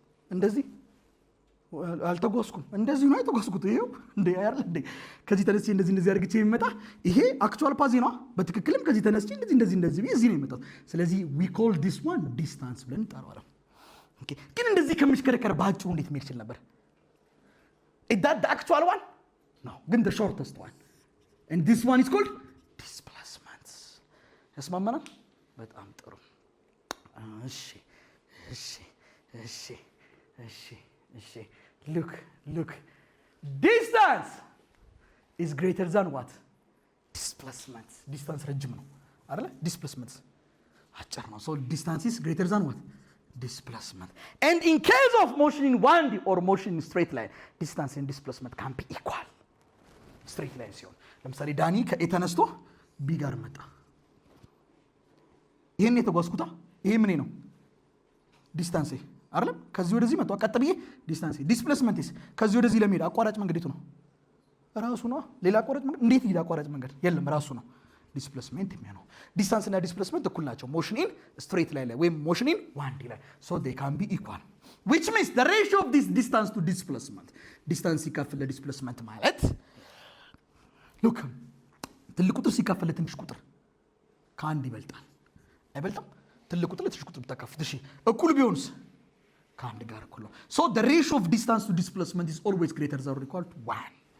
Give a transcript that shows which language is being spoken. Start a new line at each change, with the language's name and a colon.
Amharic: እንደዚህ አልተጓዝኩም። እንደዚህ ነው የተጓዝኩት። ይሄው እንዴ አይደል እንዴ ከዚህ ተነስቼ እንደዚህ አድርግቼ የሚመጣ ይሄ አክቹዋል ፓዝ ነው። በትክክልም ከዚህ ተነስቼ እንደዚህ ብዬ እዚህ ነው የመጣሁት። ስለዚህ
English: we call this one distance
Amharic: ብለን እንጠራዋለን። ኦኬ ግን እንደዚህ ከምሽከረከር ባጭሩ እንዴት መሄድ ይችላል ነበር?
English: is that the actual one? no ግን the shortest one and this one is called displacement.
Amharic: ያስማማናል? በጣም ጥሩ። እሺ እሺ እሺ እሺ እሺ
English: look distance is greater than what? displacement.
Amharic: distance ረጅም ነው አይደለ?
English: displacement
Amharic: አጭር ነው።
English: so distance is greater than what? displacement. and in case of motion in 1D or motion in straight line, distance and displacement can be equal.
Amharic: straight line ሲሆን ለምሳሌ ዳኒ ከኤ ተነስቶ ቢ ጋር መጣ። ይሄን የተጓዝኩታ ይሄ ምን ነው? ዲስታንስ አይደለም? ከዚህ ወደዚህ መጣ ቀጥ ብዬ ዲስታንስ። ዲስፕሌስመንትስ ከዚህ ወደዚህ ለመሄድ አቋራጭ መንገድ የቱ ነው? ራሱ ነው። ሌላ አቋራጭ መንገድ እንዴት ይሄድ? አቋራጭ መንገድ የለም፣ ራሱ ነው ዲስፕሌስመንት የሚሆነው። ዲስታንስ እና ዲስፕሌስመንት እኩል ናቸው ሞሽን ኢን ስትሬት ላይ ወይም ሞሽን ኢን 1D ላይ
English: so they can be equal, which means the ratio of this distance to displacement,
Amharic: ዲስታንስ ሲካፈል ለዲስፕሌስመንት ማለት ሉክ ትልቅ ቁጥር ሲካፈል ለትንሽ ቁጥር ከአንድ ይበልጣል አይበልጥም? ትልቅ ቁጥር ለትንሽ ቁጥር ብታካፍል እሺ እኩል ቢሆንስ? ከአንድ ጋር እኩል ነው።
English: so the ratio of distance to displacement is always greater than or equal to 1.